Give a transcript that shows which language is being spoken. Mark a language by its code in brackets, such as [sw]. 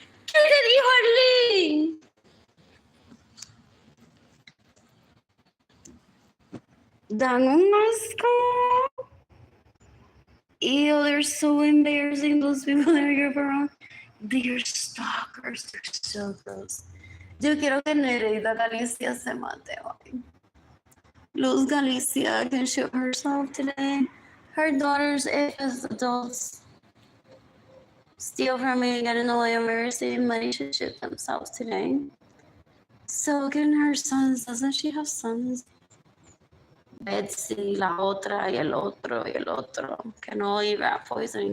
[es] ¿Qué te dijo Arlene? Dan un asco. [en] Ew, they're so embarrassing, those people that I grew around. They're stalkers. They're so gross. [es] Yo quiero que Nereida Galicia se mate hoy. [en] Luz Galicia can shoot herself today. Her daughters, if as adults, steal from me and get in the way of her receiving money, should shoot themselves today. So can her sons. Doesn't she have sons? [es] Betsy, la otra, y el otro, que no iba poisoning.